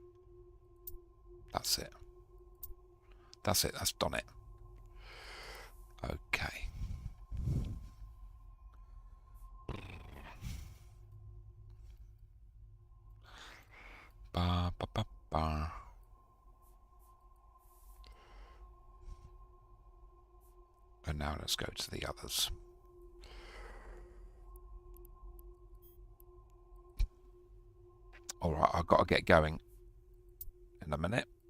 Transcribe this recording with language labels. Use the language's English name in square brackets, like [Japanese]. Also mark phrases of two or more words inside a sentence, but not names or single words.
[English] That's it. That's it. That's done it. Okay. Ba, ba, ba, ba. And now let's go to the others. Alright, I've got to get going in a minute.